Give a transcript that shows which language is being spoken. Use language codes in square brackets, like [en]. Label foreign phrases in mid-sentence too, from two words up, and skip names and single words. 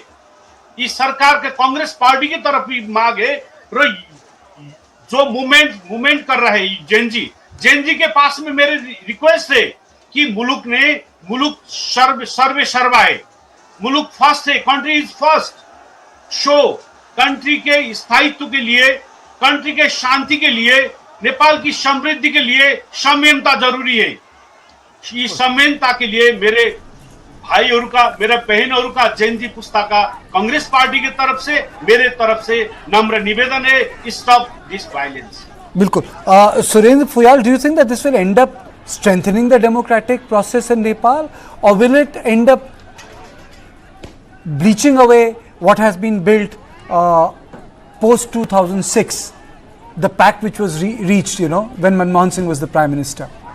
[hi] इस सरकार के कांग्रेस पार्टी की तरफ भी मांग है, जो मूवमेंट कर रहे हैं जेनजी के पास में मेरे रिक्वेस्ट है कि मुल्क सर्वे सर्वा है, मुल्क फर्स्ट है, [en] country is first. [hi] शो कंट्री के स्थायित्व के लिए, कंट्री के शांति के लिए, नेपाल की समृद्धि के लिए संयमता जरूरी है। इस संयमता के लिए मेरे [ne] भाइहरूका मेरा बहनहरूका जयन्ती पुस्ताका [hi] कांग्रेस पार्टी की तरफ से मेरे तरफ से नम्र निवेदन है, [en] stop this violence. [hi] बिल्कुल। सुरेंद्र फुयाल, [en] do you think that this will end up strengthening the democratic process in Nepal, or will it end up bleaching away what has been built post 2006, the pact which was reached, when Manmohan Singh was the Prime Minister?